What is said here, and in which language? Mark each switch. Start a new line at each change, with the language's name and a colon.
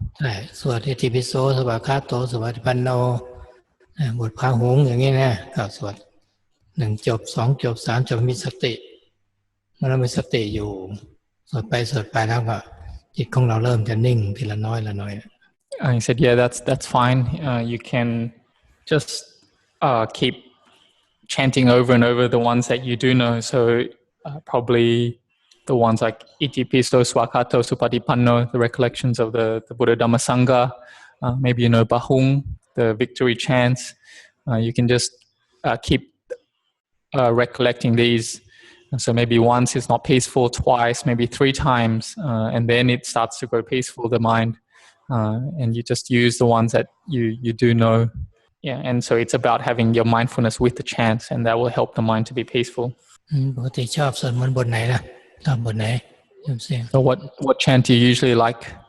Thai: ใช่สวดอิติปิโสสวากขาโตสวัสดิปันโนบทพาหุงอย่างนี้นะก็สวด1 จบ 2 จบ 3 จบมีสติเมื่อเรามีสติอยู่สวดไปแล้วก็จิตของเราเริ่มจะนิ่งทีละน้อยละน้อย
English: I said yeah that's fine you can just keep chanting over and over the ones that you do know so probably the ones like Itipiso, Swakato, Supatipanno, the recollections of the Buddha Dhamma Sangha, maybe you know Bahung, the victory chants. You can just keep recollecting these. So maybe once it's not peaceful, twice, maybe 3 times, and then it starts to go peaceful, the mind. And you just use the ones that you do know. Yeah, and so it's about having your mindfulness with the chants, and that will help the mind to be peaceful.
Thai: ปกติชอบสวดมนต์บทไหนล่ะชอบบทไหน
English: So what chant do you usually like?